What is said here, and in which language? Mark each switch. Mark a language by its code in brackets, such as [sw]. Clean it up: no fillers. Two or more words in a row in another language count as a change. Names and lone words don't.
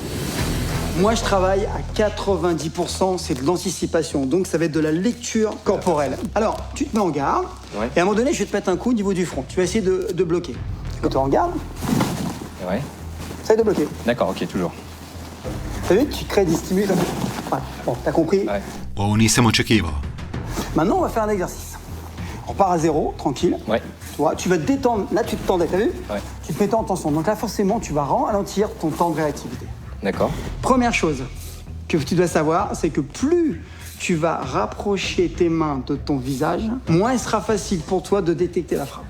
[fr] Moi, je travaille à 90%, c'est de l'anticipation. Donc, ça va être de la lecture corporelle. Alors, tu te mets en garde, et à un moment donné, je vais te mettre un coup au niveau du front. Tu vas essayer de bloquer. Tu te mets en garde. Ouais. Essaye de bloquer. D'accord, ok, toujours. T'as vu, tu crées des stimuli comme ça. Voilà. Bon, t'as compris. [hr] Ovo nisam očekivao. [fr] Maintenant, on va faire un exercice. On part à 0, tranquille. Ouais. Tu vois, tu vas te détendre. Là, tu te tendais, t'as vu ? Ouais. Tu te mettais en tension. Donc là, forcément, tu vas ralentir ton temps de réactivité. D'accord. Première chose que tu dois savoir, c'est que plus tu vas rapprocher tes mains de ton visage, moins il sera facile pour toi de détecter la frappe.